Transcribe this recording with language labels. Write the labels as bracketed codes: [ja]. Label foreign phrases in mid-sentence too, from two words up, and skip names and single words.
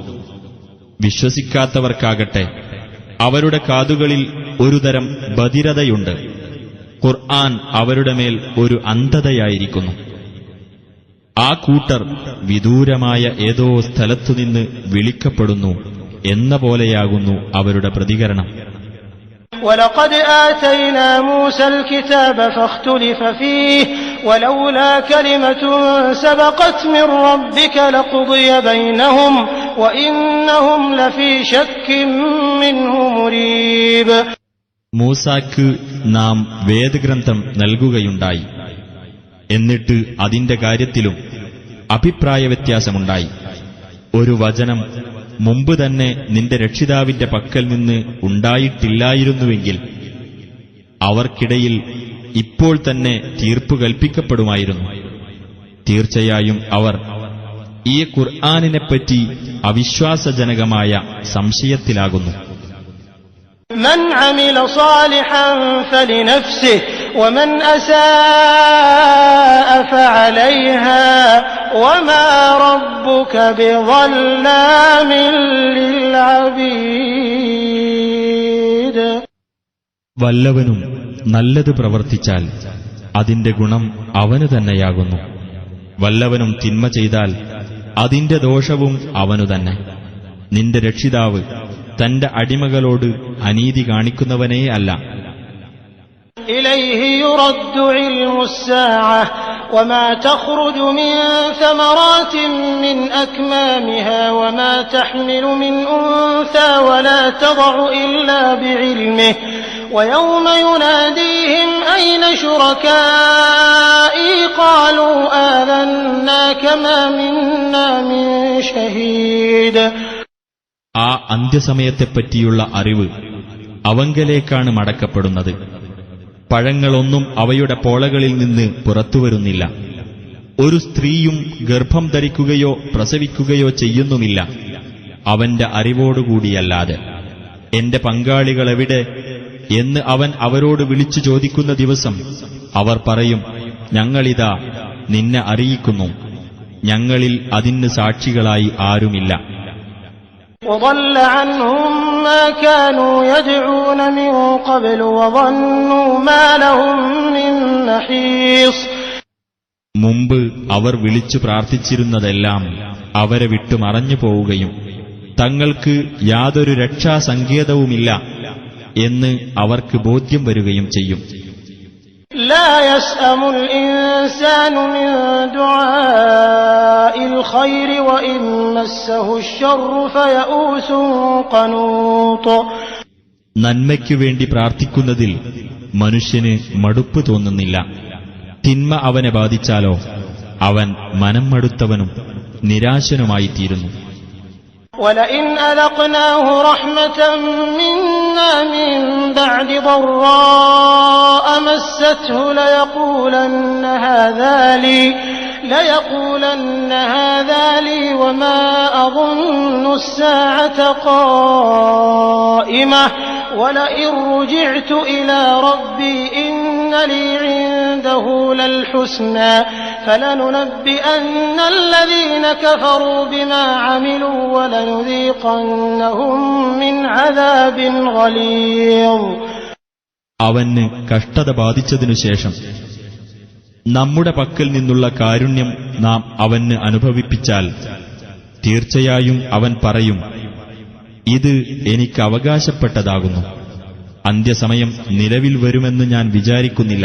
[ml] വിശ്വസിക്കാത്തവർക്കാകട്ടെ അവരുടെ കാതുകളിൽ ഒരുതരം ബധിരതയുണ്ട്. ഖുർആൻ അവരുടെ മേൽ ഒരു അന്ധതയായിരിക്കുന്നു. ആ കൂട്ടർ വിദൂരമായ ഏതോ സ്ഥലത്തുനിന്ന് വിളിക്കപ്പെടുന്നു എന്ന പോലെയാകുന്നു അവരുടെ പ്രതികരണം. [ar] ولقد آتينا موسى الكتاب فاختلف فيه ولولا كلمة سبقت من ربك لقضي بينهم وإنهم لفي شك منه مريب. [ml] മൂസാക്ക് നാം വേദഗ്രന്ഥം നൽകുകയുണ്ടായി. എന്നിട്ട് അതിന്റെ കാര്യത്തിലും അഭിപ്രായ വ്യത്യാസമുണ്ടായി. ഒരു വചനം മുമ്പ് തന്നെ നിന്റെ രക്ഷിതാവിന്റെ പക്കൽ നിന്ന് ഉണ്ടായിട്ടില്ലായിരുന്നുവെങ്കിൽ അവർക്കിടയിൽ ഇപ്പോൾ തന്നെ തീർപ്പു കൽപ്പിക്കപ്പെടുമായിരുന്നു. തീർച്ചയായും അവർ ഈ ഖുർആനിനെപ്പറ്റി അവിശ്വാസജനകമായ സംശയത്തിലാകുന്നു. [ar] من عمل صالحا فلنفسه ومن أساء فعليها وما ربك بظلام للعبيد. [ml] വല്ലവനും നല്ലത് പ്രവർത്തിച്ചാൽ അതിന്റെ ഗുണം അവന് തന്നെയാകുന്നു. വല്ലവനും തിന്മ ചെയ്താൽ അതിന്റെ ദോഷവും അവനു തന്നെ. നിന്റെ രക്ഷിതാവ് തന്റെ അടിമകളോട് അനീതി കാണിക്കുന്നവനേ അല്ല. [ar] إليه يرد علم الساعة وما تخرج من ثمرات من أكمامها وما تحمل من أنثى ولا تضع إلا بعلمه ويوم يناديهم أين شركائي قالوا آذناك ما منا من شهيد. [ml] ആ അന്ത്യസമയത്തെപ്പറ്റിയുള്ള അറിവ് അവങ്കലേക്കാണ് മടക്കപ്പെടുന്നത്. പഴങ്ങളൊന്നും അവയുടെ പോളകളിൽ നിന്ന് പുറത്തുവരുന്നില്ല. ഒരു സ്ത്രീയും ഗർഭം ധരിക്കുകയോ പ്രസവിക്കുകയോ ചെയ്യുന്നുമില്ല അവന്റെ അറിവോടുകൂടിയല്ലാതെ. എന്റെ പങ്കാളികളെവിടെ എന്ന് അവൻ അവരോട് വിളിച്ചു ചോദിക്കുന്ന ദിവസം അവർ പറയും, ഞങ്ങളിതാ നിന്നെ അറിയിക്കുന്നു, ഞങ്ങളിൽ അതിന് സാക്ഷികളായി ആരുമില്ല. [ar] وضل عنهم ما كانوا يدعون من قبل وظنوا ما لهم من محيص. [ml] മുമ്പ് അവർ വിളിച്ചു പ്രാർത്ഥിച്ചിരുന്നതെല്ലാം അവരെ വിട്ടു മറഞ്ഞു പോവുകയും തങ്ങൾക്ക് യാതൊരു രക്ഷാസങ്കേതവുമില്ല എന്ന് അവർക്ക് ബോധ്യം വരികയും ചെയ്യും. [ar] لا يسأم الإنسان من دعاء الخير وإن مسه الشر فيئوس قنوط. [ml] നന്മയ്ക്കു വേണ്ടി പ്രാർത്ഥിക്കുന്നതിൽ മനുഷ്യന് മടുപ്പ് തോന്നുന്നില്ല. തിന്മ അവനെ ബാധിച്ചാലോ അവൻ മനം മടുത്തവനും നിരാശനുമായിത്തീരുന്നു. [ar] ولئن أذقناه رحمة منا من بعد ضراء مسته ليقولن هذا لي وما أظن الساعة قائمة ولئن رجعت إلى ربي إن لي عنده للحسنى فلننبئن الذين كفروا بما عملوا ولنذيقنهم من عذاب غليظ. [ml] അവന് കഷ്ടത ബാധിച്ചതിനുശേഷം നമ്മുടെ പക്കൽ നിന്നുള്ള കാരുണ്യം നാം അവന് അനുഭവിപ്പിച്ചാൽ തീർച്ചയായും അവൻ പറയും, ഇത് എനിക്ക് അവകാശപ്പെട്ടതാകുന്നു. അന്ത്യസമയം നിലവിൽ വരുമെന്ന് ഞാൻ വിചാരിക്കുന്നില്ല.